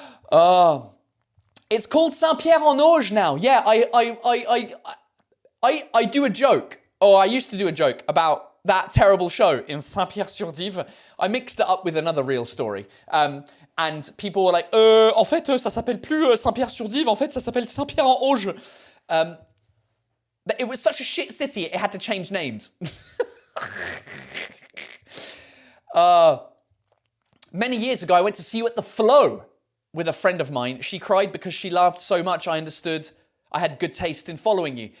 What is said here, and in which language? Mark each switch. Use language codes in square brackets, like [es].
[en] Oh. It's called Saint-Pierre-en-Auge now. Yeah, I do a joke, or I used to do a joke about that terrible show in Saint-Pierre-sur-Dive. I mixed it up with another real story. And people were like, [fr] en fait, ça s'appelle plus Saint-Pierre-sur-Dive, en fait, ça s'appelle Saint-Pierre-en-Auge. [en] It was such a shit city, it had to change names. Many years ago, I went to see you at the Flow with a friend of mine. She cried because she laughed so much I understood I had good taste in following you.